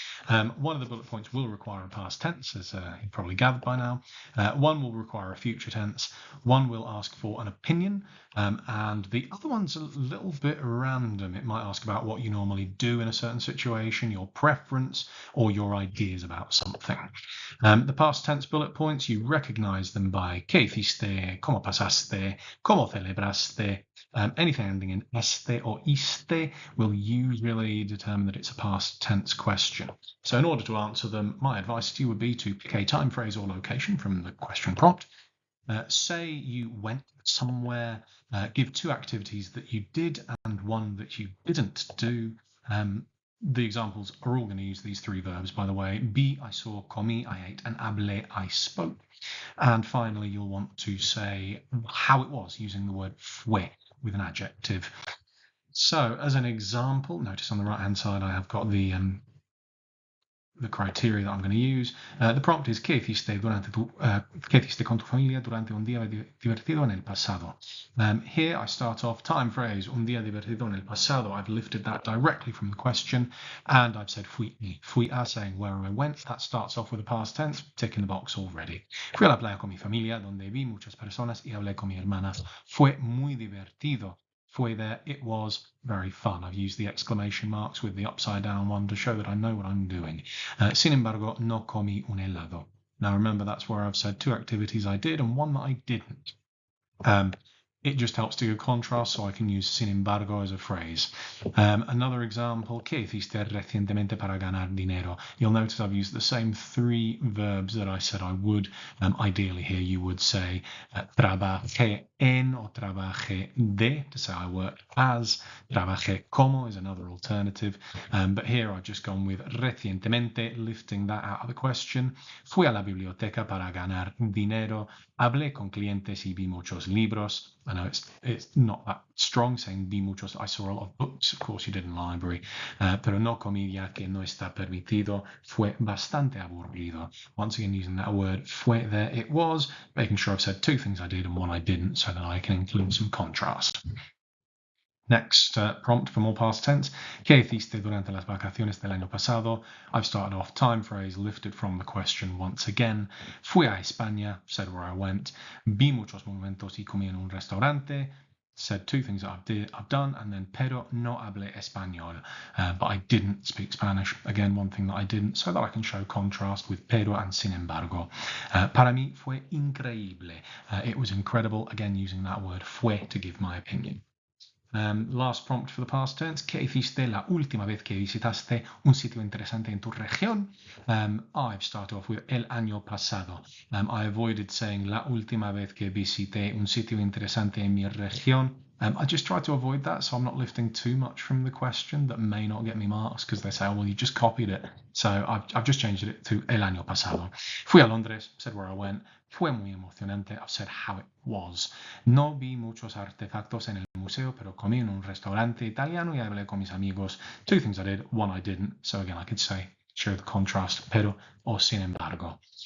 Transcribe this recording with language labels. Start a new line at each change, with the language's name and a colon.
English: One of the bullet points will require a past tense, as you've probably gathered by now. One will require a future tense. One will ask for an opinion. And the other one's a little bit random. It might ask about what you normally do in a certain situation, your preference, or your ideas about something. The past tense bullet points, you recognize them by
Spanish: ¿qué hiciste?, ¿cómo pasaste?, ¿cómo celebraste?
English: Anything ending in este or iste will usually determine that it's a past tense question. So in order to answer them, my advice to you would be to pick a time, phrase, or location from the question prompt. Say you went somewhere, give 2 activities that you did and 1 that you didn't do. The examples are all going to use these 3 verbs, by the way. Vi, I saw, comí, I ate, and hablé, I spoke. And finally, you'll want to say how it was using the word fue with an adjective. So as an example, notice on the right-hand side, I have got the criteria that I'm going to use. The prompt is
Spanish: ¿qué hiciste con tu familia durante un día divertido en el pasado?
English: Here I start off time phrase
Spanish: un día divertido en el pasado.
English: I've lifted that directly from the question and I've said fui a, saying where I went. That starts off with a past tense, tick in the box already.
Spanish: Fui a la playa con mi familia donde vi muchas personas y hablé con mi hermana. Fue muy divertido.
English: Fue there, it was very fun. I've used the exclamation marks with the upside down one to show that I know what I'm doing.
Spanish: Sin embargo, no comí un helado.
English: Now remember, that's where I've said 2 activities I did and 1 that I didn't. It just helps to give contrast, so I can use sin embargo as a phrase. Another example,
Spanish: ¿qué hiciste recientemente para ganar dinero?
English: You'll notice I've used the same 3 verbs that I said I would. Ideally here you would say trabajé en or trabajé de, to say I worked as. Trabajé como is another alternative. But here I've just gone with recientemente, lifting that out of the question.
Spanish: Fui a la biblioteca para ganar dinero. Hablé con clientes y vi muchos libros.
English: I know it's not that strong saying vi muchos. I saw a lot of books, of course you did in the library.
Spanish: Pero no comí ya que no está permitido. Fue bastante aburrido.
English: Once again, using that word fue there, it was, making sure I've said 2 things I did and 1 I didn't so that I can include some contrast. Next prompt for more past tense.
Spanish: ¿Qué hiciste durante las vacaciones del año pasado?
English: I've started off time phrase, lifted from the question once again.
Spanish: Fui a España,
English: said where I went.
Spanish: Vi muchos monumentos y comí en un restaurante.
English: Said 2 things that I've done, and then
Spanish: pero no hablé español.
English: But I didn't speak Spanish. Again, 1 thing that I didn't, so that I can show contrast with pero and sin embargo.
Spanish: Para mí fue increíble.
English: It was incredible. Again, using that word fue to give my opinion. Last prompt for the past tense.
Spanish: ¿Qué hiciste la última vez que visitaste un sitio interesante en tu región?
English: I've started off with
Spanish: el año pasado.
English: I avoided saying
Spanish: la última vez que visité un sitio interesante en mi región.
English: I just try to avoid that, so I'm not lifting too much from the question that may not get me marks because they say, oh, well, you just copied it. So I've just changed it to
Spanish: el año pasado. Fui a Londres,
English: said where I went.
Spanish: Fue muy emocionante,
English: I've said how it was.
Spanish: No vi muchos artefactos en el museo, pero comí en un restaurante italiano y hablé con mis amigos.
English: 2 things I did, 1 I didn't. So again, I could say, show the contrast, pero or sin embargo.